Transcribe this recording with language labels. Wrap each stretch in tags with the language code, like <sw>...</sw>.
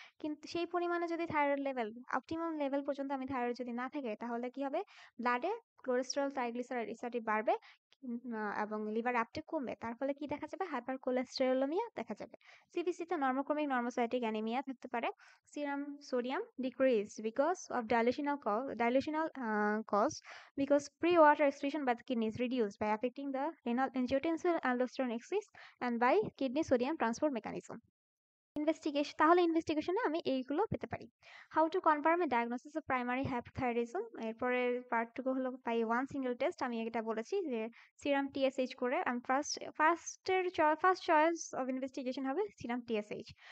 <bn>কিন্তু সেই পরিমাণে যদি থাইরয়েড লেভেল অপটিমাম লেভেল পর্যন্ত আমি থাইরয়েড যদি না থাকে, তাহলে কি হবে, ব্লাডে কোলেস্টেরল ট্রাইগ্লিসারাইড ইত্যাদি বাড়বে, এবং লিভার আপটেক কমবে। তার ফলে কি দেখা যাবে, হাইপার কোলেস্টেরোলেমিয়া দেখা যাবে। সিবিসিতে নর্মোক্রমিক নর্মোসাইটিক অ্যানিমিয়া থাকতে পারে।</bn> <en>Serum sodium decrease because of dilutional cause, because pre-water excretion by the kidney is reduced by affecting the renal angiotensin aldosterone axis and by kidney sodium transport mechanism।</en> <bn>তাহলে ইনভেস্টিগেশনে আমি এইগুলো পেতে পারি।</bn> <en>how to confirm a diagnosis of primary hypothyroidism,</en> <bn>এরপরের পার্টটুকু হলো</bn> <en>By one single test.</en> <bn>আমি এটা বলেছি যে সিরাম টিএসএইচ করে আমি ফার্স্ট চয়েস অফ ইনভেস্টিগেশন হবে সিরাম টিএসএইচ।</bn>